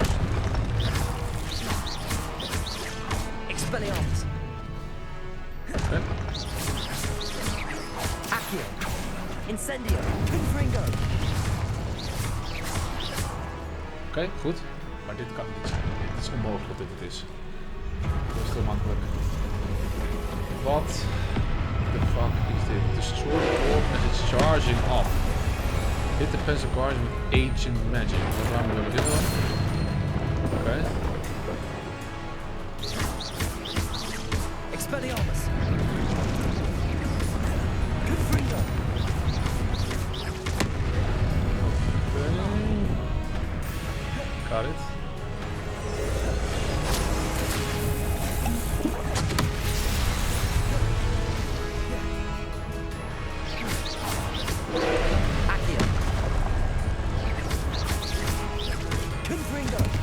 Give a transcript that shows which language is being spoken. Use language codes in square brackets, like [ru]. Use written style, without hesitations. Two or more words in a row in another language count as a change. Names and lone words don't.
[nl] Expelliarmus. Okay. Accio. Incendio. Confringo. Oké, goed. Maar dit kan niet zijn. Het is onmogelijk dat dit het is. Dat is te makkelijk. Wat de fuck is dit? Het is een soort orb en [en] it's charging up. Hit the pencil cards with ancient magic. [nl] Wat waarom hebben we dit dan? Oké. Expelliarmus. Confringo. [en] Got it. [nl] Accio. Confringo.